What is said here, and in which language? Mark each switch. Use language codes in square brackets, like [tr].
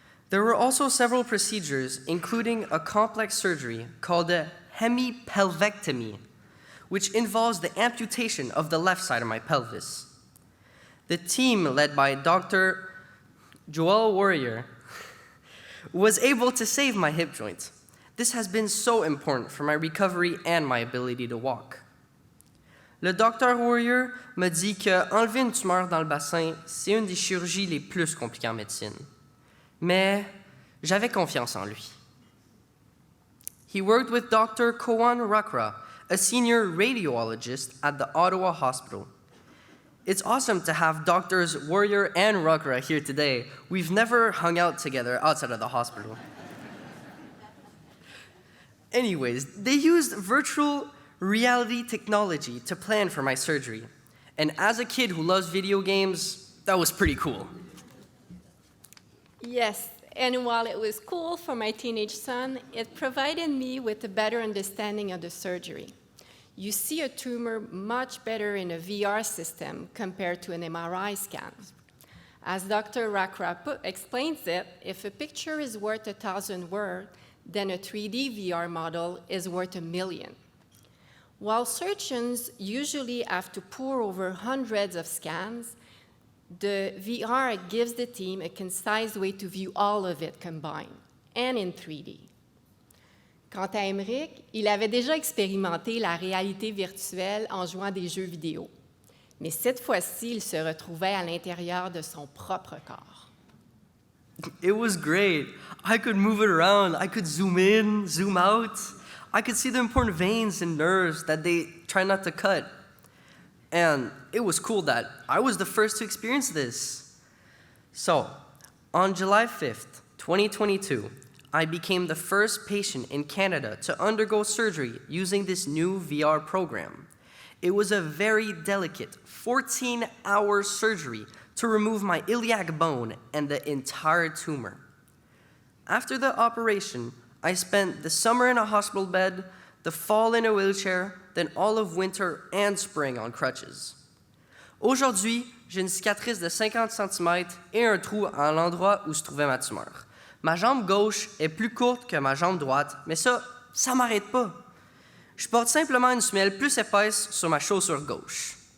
[en] There were also several procedures, including a complex surgery called a hemipelvectomy, which involves the amputation of the left side of my pelvis. The team, led by Dr. Joel Warrior, was able to save my hip joint. This has been so important for my recovery and my ability to walk. [fr] Le docteur Warrior m'a dit que enlever une tumeur dans le bassin, c'est une des chirurgies les plus compliquées en médecine. Mais j'avais confiance en lui. [en] He worked with Dr. Kowan Rakra, a senior radiologist at the Ottawa Hospital. It's awesome to have Doctors Warrior and Rakra here today. We've never hung out together outside of the hospital. Anyways, they used virtual reality technology to plan for my surgery. And as a kid who loves video games, that was pretty cool. Yes, and while it was cool for my teenage son, it provided me with a better understanding of the surgery. You see a tumor much better in a VR system compared to an MRI scan. As Dr. Rakrap explains it, if a picture is worth 1,000 words, then a 3D VR model is worth 1,000,000. While surgeons usually have to pore over hundreds of scans, the VR gives the team a concise way to view all of it combined, and in 3D. [fr] Quant à Emeric, il avait déjà expérimenté la réalité virtuelle en jouant à des jeux vidéo. Mais cette fois-ci, il se retrouvait à l'intérieur de son propre corps. [en] It was great. I could move it around. I could zoom in, zoom out. I could see the important veins and nerves that they try not to cut. And it was cool that I was the first to experience this. So, on July 5th, 2022, I became the first patient in Canada to undergo surgery using this new VR program. It was a very delicate 14-hour surgery to remove my iliac bone and the entire tumor. After the operation, I spent the summer in a hospital bed, the fall in a wheelchair, then all of winter and spring on crutches. [fr] Aujourd'hui, j'ai une cicatrice de 50 cm et un trou à l'endroit où se trouvait ma tumeur. Ma jambe gauche est plus courte que ma jambe droite, mais ça m'arrête pas. Je porte simplement une semelle plus épaisse sur ma chaussure gauche.